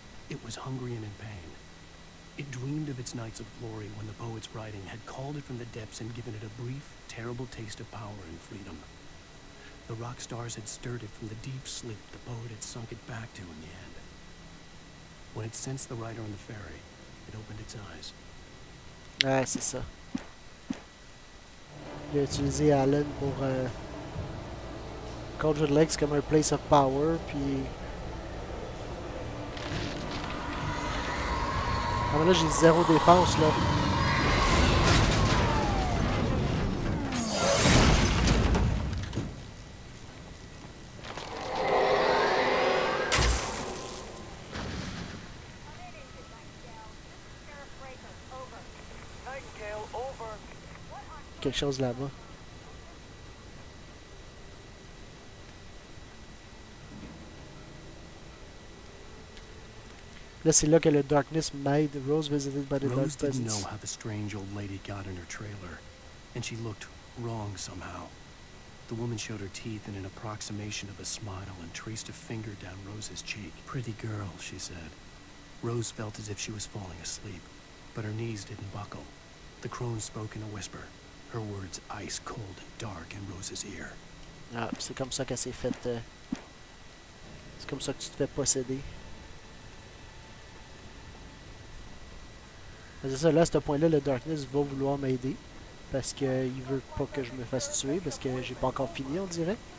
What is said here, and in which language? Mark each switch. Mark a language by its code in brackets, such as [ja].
[en] It was hungry and in pain. It dreamed of its nights of glory when the poet's writing had called it from the depths and given it a brief, terrible taste of power and freedom. The rock stars had stirred it from the deep sleep the poet had sunk it back to in the end. When it sensed the rider on the ferry, it opened its eyes. [fr] Ouais, c'est ça. Il a utilisé Alan pour Coldred Lakes comme un [en] place of power, [fr] puis... Ah, mais là, j'ai zéro défense, là. Quelque chose là-bas. Là, c'est là que le darkness m'aide. [en] Rose visited by the dark Rose didn't presence. know how the strange old lady got in her trailer, and she looked wrong somehow. The woman showed her teeth in an approximation of a smile and traced a finger down Rose's cheek. Pretty girl, she said. Rose felt as if she was falling asleep, but her knees didn't buckle. The crone spoke in a whisper, her words ice cold and dark in Rose's ear. [fr] Ah, c'est comme ça qu'elle s'est faite. C'est comme ça que tu te fais posséder. C'est ça, là, à ce point-là, le Darkness va vouloir m'aider. Parce qu'il veut pas que je me fasse tuer, parce que j'ai pas encore fini, on dirait.